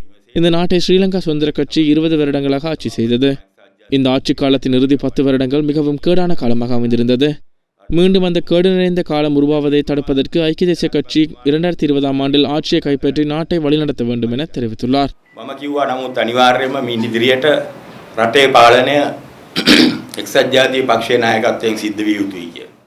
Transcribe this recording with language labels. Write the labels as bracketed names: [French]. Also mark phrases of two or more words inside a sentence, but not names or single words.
[Tamil] இந்த நாட்டை ஸ்ரீலங்கா சுதந்திர கட்சி 20 வருடங்களாக ஆட்சி செய்தது. இந்த ஆட்சி காலத்தின் இறுதி 10 வருடங்கள் மிகவும் கேடான காலமாக அமைந்திருந்தது. மீண்டும் அந்த கேடு நிறைந்த காலம் உருவாவதை தடுப்பதற்கு ஐக்கிய தேசிய கட்சி 2020ஆம் ஆண்டில் ஆட்சியை கைப்பற்றி நாட்டை வழிநடத்த வேண்டும் என தெரிவித்துள்ளார். [Sinhala] රටේ පාලනය එක්සත් ජාතික පක්ෂයේ නායකත්වයෙන් සිද්ධ විය යුතුයි.